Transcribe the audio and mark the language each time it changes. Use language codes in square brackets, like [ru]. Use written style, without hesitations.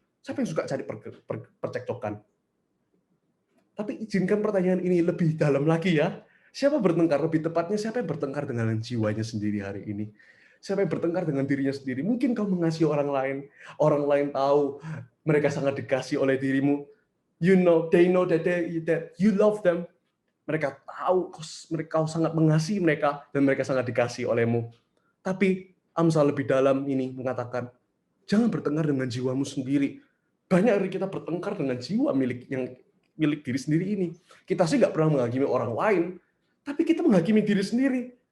[id] Siapa yang suka cari percekcokan? Tapi izinkan pertanyaan ini lebih dalam lagi ya. Siapa bertengkar? Lebih tepatnya siapa yang bertengkar dengan jiwanya sendiri hari ini? Siapa yang bertengkar dengan dirinya sendiri? Mungkin kau mengasihi orang lain tahu mereka sangat dikasih oleh dirimu. [en] They know that you love them. [id] Mereka tahu kau sangat mengasihi mereka dan mereka sangat dikasih olehmu. Tapi Amsal lebih dalam ini mengatakan, jangan bertengkar dengan jiwamu sendiri. Banyak dari kita bertengkar dengan jiwa milik diri sendiri ini. Kita sih nggak pernah menghakimi orang lain, tapi kita menghakimi diri sendiri.